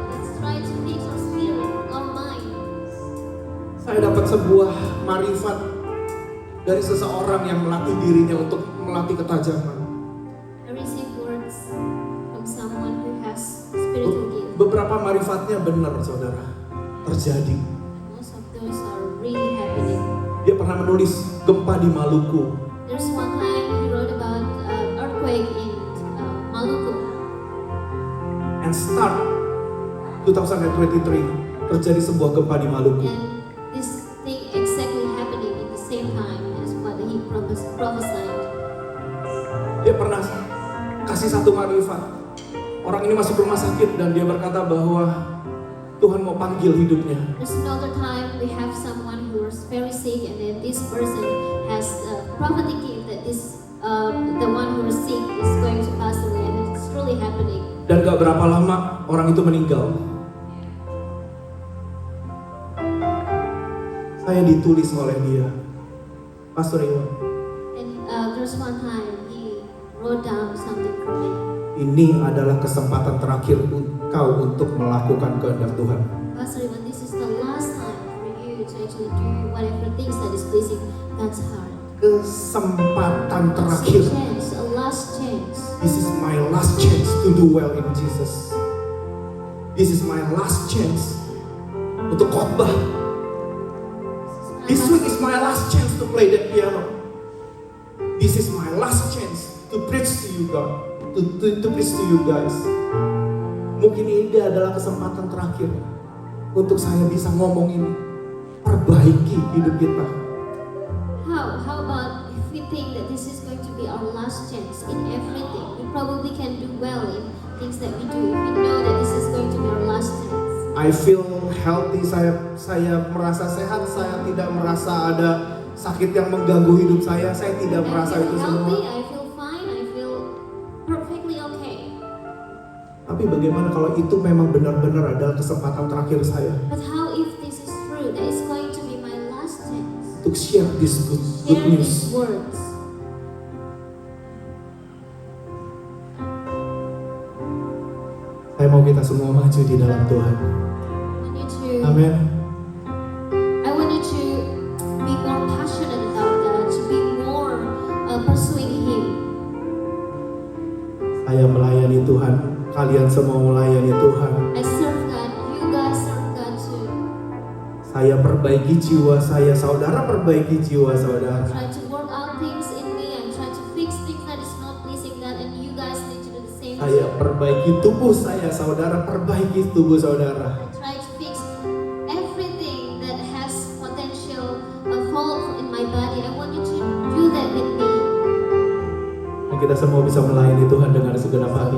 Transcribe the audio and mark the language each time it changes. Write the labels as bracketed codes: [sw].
[en] Let's try to fix our spirit, our mind. [id] Saya dapat sebuah marifat dari seseorang yang melatih dirinya untuk melatih ketajaman. [en] I receive words from someone who has spiritual gift. [id] Beberapa marifatnya benar, saudara, terjadi. [en] Most of those are really happening. [id] Dia pernah menulis gempa di Maluku. [en] There's one time he wrote about earthquake in Maluku. And start [id] 2023 terjadi sebuah gempa di Maluku. [en] And this thing exactly happening at the same time as what he prophesied. [id] Dia pernah kasih satu marifat. Orang ini masuk rumah sakit dan dia berkata bahwa Tuhan mau panggil hidupnya. [en] There's another time we have someone who was very sick, and then this person has a prophetic gift that this the one who is sick is going to pass away, and it's truly happening. [id] Dan gak berapa lama orang itu meninggal. Saya ditulis oleh dia, Pastor Iwan. [en] And there's one time he wrote down something for me. [id] Ini adalah kesempatan terakhir engkau untuk melakukan kehendak Tuhan. [en] Pastor Iwan, this is the last time for you to actually do whatever things that is pleasing God's heart. [id] Kesempatan [en] It's [id] terakhir. [en] a chance, a last chance. This is my last chance to do well in Jesus. This is my last chance [id] untuk khotbah. [en] This week is my last chance to play the piano. This is my last chance to preach to you God, to preach to you guys. [id] Mungkin ini adalah kesempatan terakhir untuk saya bisa ngomong ini. Perbaiki hidup kita. [en] How about if we think that this is going to be our last chance in everything? We probably can do well in things that we do if we know that this is going to be our last chance. I feel healthy, [id] saya merasa sehat, saya tidak merasa ada sakit yang mengganggu hidup saya tidak merasa [en] I [id] itu [en] feel [id] semua. [en] healthy, I feel fine, I feel perfectly okay. [id] Tapi bagaimana kalau itu memang benar-benar adalah kesempatan terakhir saya [en] But how if this is true, that it's going to be my last chance? [id] untuk [en] share this good Share news. these words. [id] Saya mau kita semua maju di dalam Tuhan. [en] I want you to, [id] Amin. [en] I want you to be more passionate about that, to be more pursuing Him. [id] Saya melayani Tuhan, kalian semua melayani Tuhan. [en] I serve God, you guys serve God too. [id] Saya perbaiki jiwa saya, saudara perbaiki jiwa saudara. [en] Try to work out things in me and try to fix things that is not pleasing God, and you guys need to do the same. [id] Saya perbaiki tubuh saya, saudara perbaiki tubuh saudara. [en] Try to fix everything that has potential fault in my body. I want you to do that with me. [id] Dan kita semua bisa melayani Tuhan dengan segenap hati,